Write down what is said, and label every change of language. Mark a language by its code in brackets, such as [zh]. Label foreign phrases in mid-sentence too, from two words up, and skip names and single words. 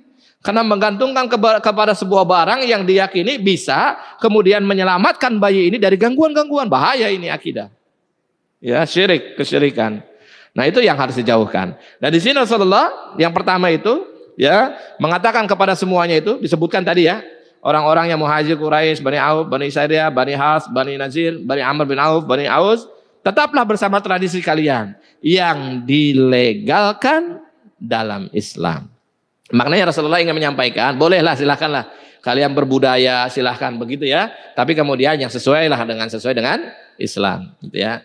[id] Karena menggantungkan kepada sebuah barang yang diyakini bisa kemudian menyelamatkan bayi ini dari gangguan-gangguan, bahaya ini akidah. Ya, syirik, kesyirikan. Nah, itu yang harus dijauhkan. Nah, di sini Rasulullah yang pertama itu ya mengatakan kepada semuanya itu disebutkan tadi ya, orang-orang yang Muhajir, Quraisy, Bani Auf, Bani Sa'idiyah, Bani Has, Bani Nazir, Bani Amr bin Auf, Bani Aus, tetaplah bersama tradisi kalian yang dilegalkan dalam Islam. Maknanya Rasulullah ingin menyampaikan, bolehlah, silahkanlah kalian berbudaya, silahkan begitu ya. Tapi kemudian yang sesuai dengan Islam, gitu ya.